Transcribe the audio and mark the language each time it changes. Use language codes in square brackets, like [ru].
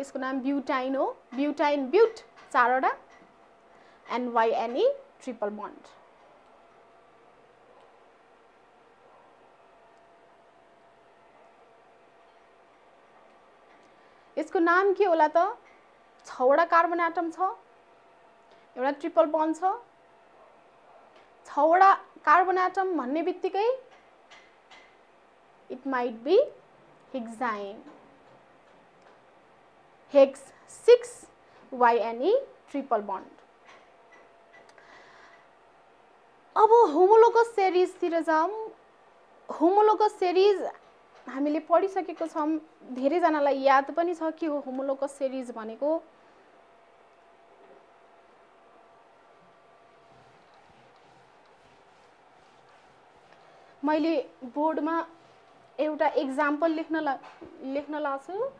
[ne] यसको नाम ब्युटाइन हो। ब्युटाइन, ब्युट 4 वटा and YNE ट्रिपल बन्ड। यसको नाम के होला त? 6 वटा कार्बन एटम छ, एउटा ट्रिपल बन्ड छ। 6 वटा कार्बन एटम भन्ने बित्तिकै [en] it might be hexane, hex 6 YNE triple bond। [ne] अब होमोलोगस सेरीज तिर जाम। होमोलोगस सेरीज हामीले पढिसकेको छौं। धेरै जनालाई याद पनि छ के हो होमोलोगस सेरीज भनेको। मैले बोर्डमा एउटा एक्जाम्पल लेख्न लाग्छु।